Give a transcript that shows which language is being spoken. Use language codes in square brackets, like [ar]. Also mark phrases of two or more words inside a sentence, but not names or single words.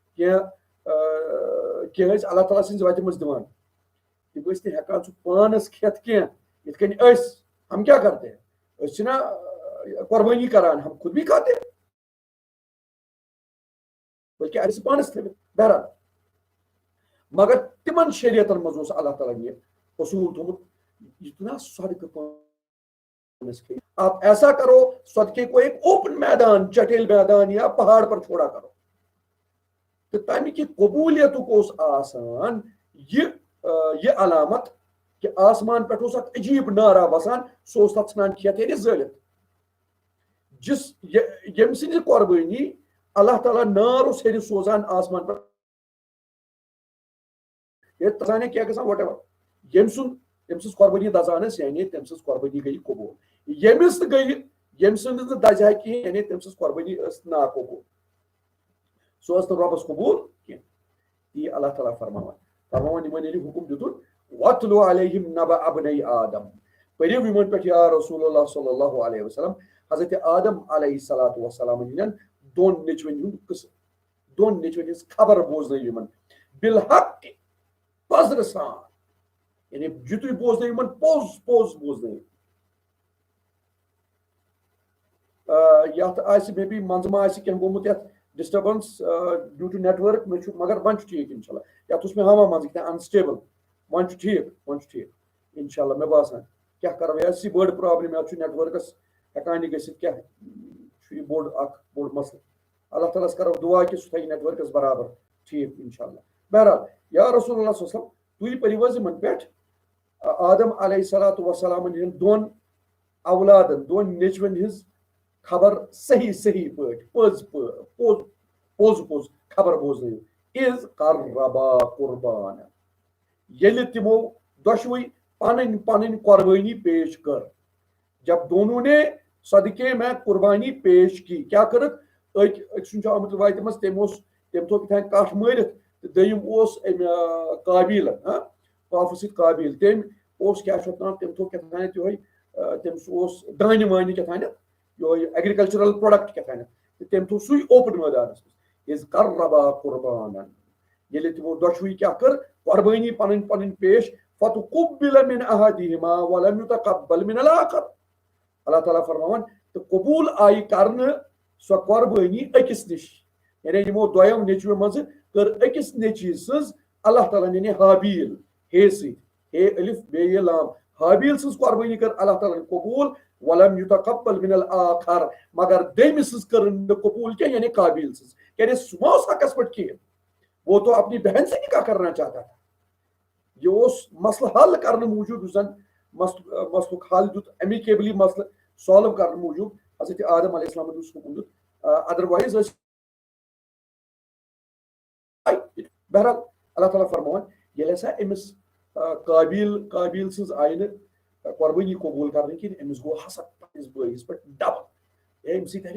[ks] کینٛہہ ٲسۍ اللہ تعالیٰ سٕنٛزِ وتہِ منٛز دِوان تِم ٲسۍ نہٕ ہٮ۪کان سُہ پانس کھٮ۪تھ کینٛہہ یِتھ کٔنۍ أسۍ [ur] ہم کیٛاہ کرتے [ks] أسۍ چھِنا قۄربٲنی کران [ur] ہم خود بھی کھاتے [ks] بلکہ اَسہِ پانس تھٲوِتھ بہرحال مگر تِمن شریعتن منٛز اوس اللہ تعالیٰ یہِ اصوٗل تھوٚمُت [ur] اتنا صدقہ [ks] پانس کھیٚیہِ [ur] آپ ایسا کرو صدقے کو ایک اوپن میدان چٹیل میدان یا پہاڑ پر چھوڑا کرو [ks] تہٕ تمِکۍ یہِ قبوٗلیتُک اوس آسان یہِ علامت کہ آسمان پٮ۪ٹھ اوس اکھ عجیٖب نارا وسان سُہ اوس تتھ ژھٕنان کھٮ۪تھ ییٚلہِ زٲلِتھ ییٚمہِ سٕنٛزِ قۄربٲنی اللہ تعالیٰ نار اوس ہیٚرِ سوزان آسمان پٮ۪ٹھ کیٛاہ گژھان وٹ ایور ییٚمہِ سٕنٛز قۄربٲنی دزان ٲس یعنی تٔمۍ سٕنٛز قۄربٲنی گٔیہِ قبوٗل ییٚمِس نہٕ گٔیہِ ییٚمہِ سٕنٛز نہٕ دزِ ہا کِہیٖنۍ یعنی تٔمۍ سٕنٛز قۄربٲنی ٲس ناقبوٗل سۄ ٲس نہٕ رۄبس قبوٗل کینٛہہ تی اللہ تعالیٰ فرماوان یِمن ییٚلہِ حُکُم دِتُن [ar] وَاتْلُو عَلَيْهِمْ نَبَأَ ابْنَيْ آدم [ks] پٔرِو یِمن پٮ۪ٹھ [ar] یا رسول اللہ صلی اللہ علیہ وسلم [ks] حضرت آدم [ar] علیہ الصلاۃ والسلام [ks] ہٕنٛدٮ۪ن دۄن نیٚچوٮ۪ن ہُنٛد قصہٕ دۄن نیٚچوٮ۪ن ہٕنٛز خبر بوزنٲیِو یِمن بالحق پزرٕ سان یعنی یِتُے بوزنٲیِو یِمن پوٚز بوزنٲیِو یتھ آسہِ مے بی منٛزٕ ما آسہِ کینٛہہ گوٚمُت یتھ ڈسٹربنس [en] due to network [ks] مےٚ چھُ مگر وۄنۍ چھُ ٹھیٖک [ar] انشاء اللہ [ks] یتھ اوس مےٚ ہاوان منٛزٕ کینٛہہ انسٹیبل وۄنۍ چھُ ٹھیٖک [ar] انشاء اللہ [ks] مےٚ باسان کیٛاہ کرو یہِ آسہِ بٔڑ پرابلم یتھ چھُ نیٹورکس ہٮ۪کان یہِ گٔژھِتھ کیٛاہ چھُ یہِ بوٚڑ مسلہٕ اللہ تعالیٰ ہس کرو دعا کہِ سُہ تھایہِ نیٹورکس برابر ٹھیٖک [ar] انشاء اللہ [ks] بہرحال یا رسول [ar] اللہ صلی اللہ علیہ وسلم [ks] تُہۍ پٔرِو حظ یِمن پٮ۪ٹھ آدم [ar] علیہ الصلاۃ والسلامن [ks] ہٕنٛدٮ۪ن دۄن اولادن دۄن نیٚچوٮ۪ن ہٕنٛز خبر صحیح پٲٹھۍ پوٚز خبر بوزنٲیِو [ar] اِذ قربا قربان [ks] ییٚلہِ تِمو دۄشوٕے پنٕنۍ قۄربٲنی پیش کٔر [ur] جب دونوں نے صدقے میں قربانی پیش کی [ks] کیٛاہ کٔرٕکھ أکۍ سُنٛد چھُ آمُت رِوایتہِ منٛز تٔمۍ تھوٚو کیٛاہ تام کٹھ مٲرِتھ تہٕ دوٚیِم اوس أمۍ قابیٖلن پاپہٕ سۭتۍ قابیٖل تٔمۍ اوس کیٛاہ چھُ اتھ ناو تٔمۍ تھوٚو کیٛاہ تانٮ۪تھ یِہوے تٔمِس اوس دانہِ وانہِ کیٛاہ تانٮ۪تھ یِہوے [en] agricultural product [ks] کیٛاہ تانٮ۪تھ تہٕ تٔمۍ تھوٚو سُے اوپن مٲدانس منٛز [ar] اِذ قربا قربانن [ks] ییٚلہِ تِمو دۄشوٕے کیٛاہ کٔر قۄربٲنی پنٕنۍ پیش [ar] فتقبل من احدہما ولم يتقبل من الاخر [ks] اللہ تعالیٰ فرماوان تہٕ قبوٗل آیہِ کرنہٕ سۄ قۄربٲنی أکِس نِش یعنی یِمو دۄیو نیٚچویو منٛزٕ کٔر أکِس نیٚچوِ سٕنٛز اللہ تعالیٰ یعنی حابیٖل ہے سۭتۍ ہے الف بے یہ لام حابیٖل سٕنٛز قۄربٲنی کٔر اللہ تعالیٰ ہن قبوٗل [ar] ولم يتقبل من الاخر [ks] مگر دوٚیمہِ سٕنٛز کٔرٕن نہٕ قبوٗل کینٛہہ یعنی قابیٖل سٕنٛز کیٛازِ سُہ ما اوس حقس پٮ۪ٹھ کِہیٖنۍ [ur] وہ تو اپنی بہن سے نکاح کرنا چاہتا تھا [ks] یہ اوس مسلہٕ حل کرنہٕ موٗجوٗب یُس زن مسلُک حل دیُت ایمِکیبلی مسلہٕ سالو کرنہٕ موٗجوٗب حضرت آدم علیہ السلامن یُس حُکُم دیُت ادروایز ٲسۍ بہرحال اللہ تعالیٰ فرماوان ییٚلہِ ہسا أمِس قابیٖل سٕنٛز آیہِ نہٕ قۄربٲنی قبوٗل کرنہٕ کِہیٖنۍ أمِس گوٚو حسد پننِس بٲیِس پٮ۪ٹھ ڈبل أمۍ سۭتۍ